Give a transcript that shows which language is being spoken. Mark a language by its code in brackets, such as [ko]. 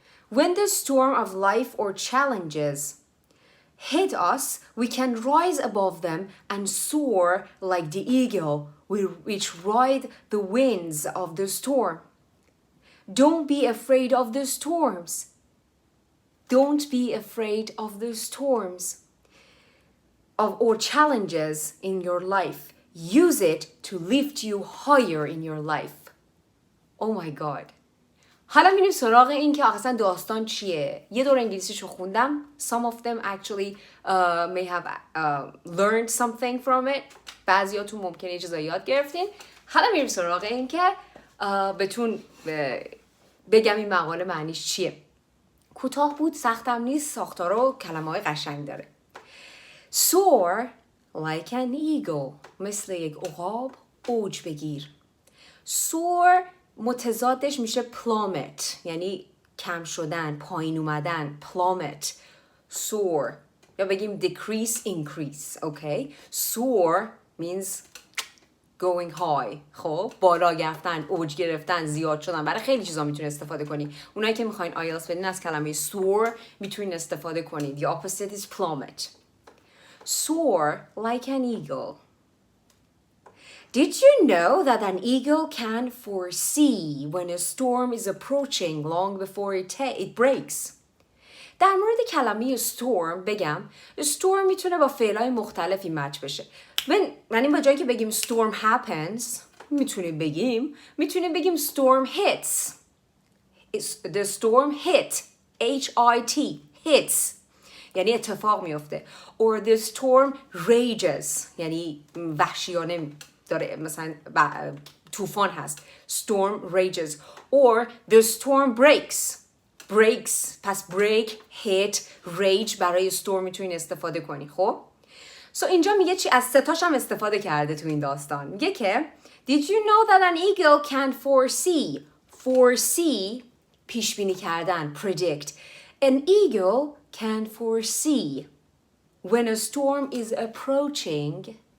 [en] When the storm of life or challenges hit us, we can rise above them and soar like the eagle, which ride the winds of the storm. Don't be afraid of the storms. Don't be afraid of the storms or challenges in your life. Use it to lift you higher in your life. Oh my God. [fa] حالا میریم سراغ این که اصلا داستان چیه. یه دور انگلیسیشو خوندم. [en] Some of them actually may have learned something from it. [fa] بعضیاتون ممکنه یه چیزایی یاد گرفتین. حالا میریم سراغ این که بهتون بگم این مقاله معنیش چیه. کوتاه بود، سختم نیست، ساختار و کلمه‌های قشنگ داره. [en] Soar like an eagle. [fa] مثل یک عقاب اوج بگیر. Soar متضادش میشه plummet، یعنی کم شدن، پایین اومدن. [en] plummet. Soar [fa] یا بگیم [en] decrease, increase. Okay? Soar means going high. [fa] خب بالا گرفتن، اوج گرفتن، زیاد شدن. برای خیلی چیزا میتونید استفاده کنی. اونایی که میخواین آیلتس بدین از کلمه soar میتونید استفاده کنید. [en] The opposite is plummet. Soar like an eagle. Did you know that an eagle can foresee when a storm is approaching long before it breaks? [fa] در مورد کلمه storm بگم storm میتونه با فعلای مختلفی مچ بشه. یعنی با جایی که بگیم [en] storm happens [fa] میتونیم بگیم [en] storm hits. The storm hit. H-I-T. hits. [fa] یعنی اتفاق میفته. [en] Or the storm rages. [fa] یعنی وحشیانه داره، مثلا طوفان هست. [en] Storm rages. Or the storm breaks. [fa] پس break, hit, rage برای storm میتونین استفاده کنی. خب so اینجا میگه چی؟ از ستاش هم استفاده کرده تو این داستان. میگه که [en] Did you know that an eagle can foresee? [fa] Foresee پیش بینی کردن. [en] Predict. An eagle can foresee when a storm is approaching.